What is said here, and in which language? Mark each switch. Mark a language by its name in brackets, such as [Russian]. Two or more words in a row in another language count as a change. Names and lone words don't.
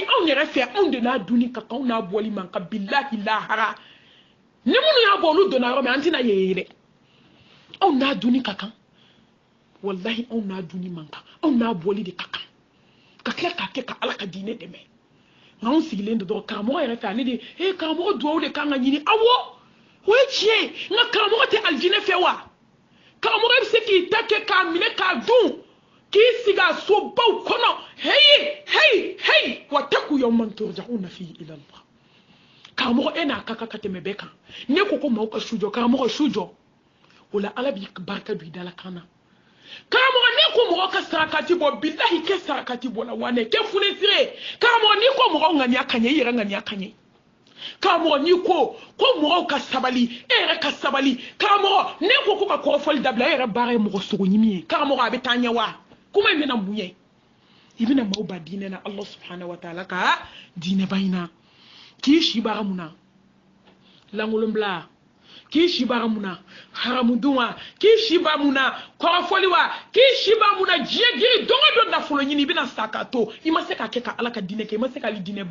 [Bambara] anw yɛrɛ fɛ anw de n'a dunni ka kan anw n'a bɔli man ka bilahi lahara ni minnu y'a bɔ olu donna yɔrɔ min an tɛna ye dɛ anw n'a dunni ka kan wallahi anw n'a dunni man kan anw n'a bɔli de ka kan ka tila k'a kɛ ka ala ka diinɛ dɛmɛ nka anw sigilen don dɔrɔn karamɔgɔ yɛrɛ fɛ ale de karamɔgɔ duwawu de kan ka ɲini awɔ o ye tiɲɛ ye nka karamɔgɔ tɛ alijinɛ fɛ wa karamɔgɔ bɛ se k'i ta kɛ k'a minɛ k'a dun k'i sigi a sobaw kɔnɔ heyi [Arabic] واتقوا يوما ترجعون فيه إلى الله [Bambara] karamɔgɔ e n'a ka kan ka tɛmɛ bɛɛ kan ne ko ko maaw ka su jɔ karamɔgɔ su jɔ o la ala b'i barika don i dala kan na karamɔgɔ ne ko mɔgɔ ka sarakati bɔ bilahi kɛ sarakati bɔ la wa ne kɛ funɛsire karamɔgɔ n'i ko mɔgɔw ŋaniya ka ɲɛ i yɛrɛ ŋaniya ka ɲɛ karamɔgɔ n'i ko mɔgɔw ka sabali e yɛrɛ ka sabali karamɔgɔ ne ko ka kɔrɔfɔli dabila e yɛrɛ baara ye mɔgɔ sogo ɲimi ye karamɔgɔ a bɛ taa ɲɛ wa kuma in bɛna mun ye i bɛna maaw ba diinɛ na [Arabic] الله سبحانه وتعالى [Bambara] ka diinɛ ba in na k'i si baara mun na langolonbila k'i si baara mun na haramudun wa k'i si baara mun na kɔrɔfɔli wa k'i si baara mun na diɲɛ giri don o don nafolo ɲini i bɛna sa k'a to i ma se k'a kɛ ka ala ka diinɛ kɛ i ma se k'ale diinɛ